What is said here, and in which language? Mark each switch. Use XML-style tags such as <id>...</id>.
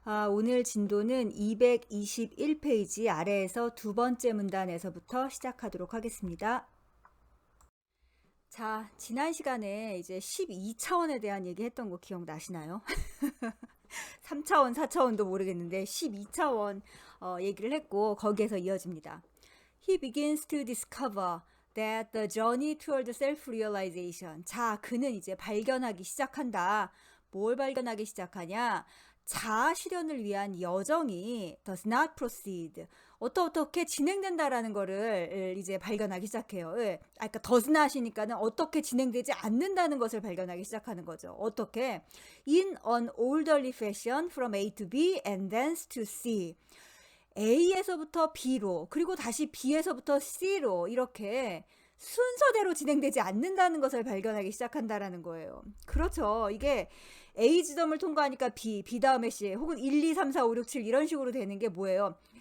<ko>오늘 진도는 221페이지 아래에서 두 번째 문단에서부터 시작하도록 하겠습니다. 자, 지난 시간에 이제 12차원에 대한 얘기 했던 거 기억나시나요? 3차원, 4차원도 모르겠는데 12차원 얘기를 했고 거기에서 이어집니다.</ko> <en>He begins to discover that the journey toward self-realization.</en> <ko>자, 그는 이제 발견하기 시작한다. 뭘 발견하기 시작하냐? 자아 실현을 위한 여정이</ko> <en>does not proceed.</en> <ko>어떻게 진행된다라는 거를 이제 발견하기 시작해요. 그러니까 does not이니까는 어떻게 진행되지 않는다는 것을 발견하기 시작하는 거죠. 어떻게?</ko> <en>In an orderly fashion from A to B and thence to C.</en> <ko>A에서부터 B로 그리고 다시 B에서부터 C로 이렇게 순서대로 진행되지 않는다는 것을 발견하기 시작한다라는 거예요. 그렇죠. 이게 A 지점을 통과하니까 B, B 다음에 C 혹은 1, 2, 3, 4, 5, 6, 7 이런 식으로 되는 게 뭐예요?</ko>